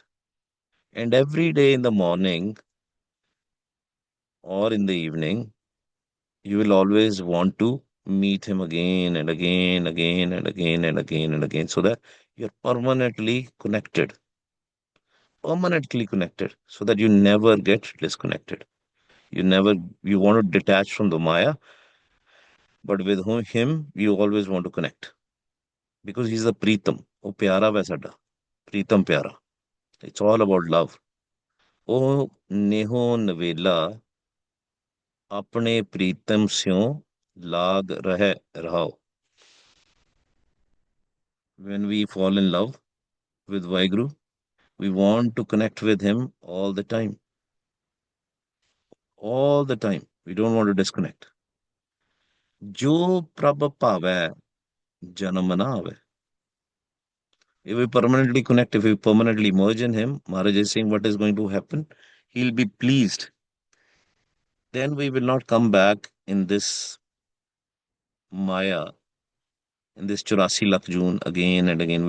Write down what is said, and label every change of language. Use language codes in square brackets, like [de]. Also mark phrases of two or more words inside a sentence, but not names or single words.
[en] And every day in the morning or in the evening, you will always want to meet him again and again, again and again and again and again, so that you're permanently connected, so that you never get disconnected. You never, you want to detach from the Maya, but with him, you always want to connect because he's the Pritam. [pa] ਓਹ, ਪਿਆਰਾ ਵੈ ਸਾਡਾ। ਪ੍ਰੀਤਮ ਪਿਆਰਾ. [en] It's all about love. [pa] ਓਹ, ਨੇਹੁ ਨਵੇਲਾ ਅਪਣੇ ਪ੍ਰੀਤਮ ਸਿਉ ਲਗਿ ਰਹੈ ਰਾਉ. [en] When we fall in love with Vaheguru, we want to connect with him all the time. All the time. We don't want to disconnect. [pa] ਜੋ ਪ੍ਰਭੁ ਪਾਵੈ ਜਨਮਿ ਨ ਆਵੈ. [en] If we permanently connect, if we permanently merge in him, Maharaj is saying what is going to happen? He'll be pleased. Then we will not come back in this Maya, in this [pa] ਚੌਰਾਸੀ ਲੱਖ ਜੂਨ [en] again and again.